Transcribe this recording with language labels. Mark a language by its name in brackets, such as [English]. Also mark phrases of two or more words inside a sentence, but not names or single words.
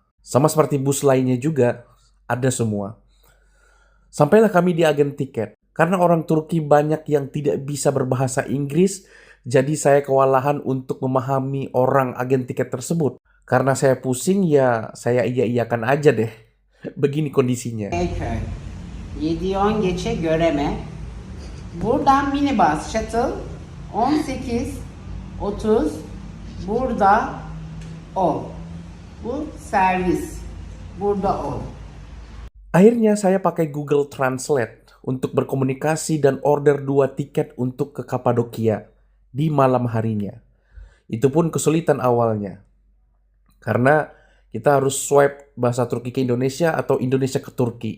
[Indonesian] Sama seperti bus lainnya juga, ada semua. Sampailah kami di agen tiket. Karena orang Turki banyak yang tidak bisa berbahasa Inggris, jadi saya kewalahan untuk memahami orang agen tiket tersebut. Karena saya pusing ya saya iya-iyakan aja deh. Begini kondisinya. [Turkish] Beyköy. 7-10 geçe Göreme. Buradan minibus shuttle 18:30 burada ol. Bu servis. Burada ol. [Indonesian] Akhirnya saya pakai Google Translate untuk berkomunikasi dan order 2 tiket untuk ke Kapadokia di malam harinya. Itu pun kesulitan awalnya. Karena kita harus swipe bahasa Turki ke Indonesia atau Indonesia ke Turki.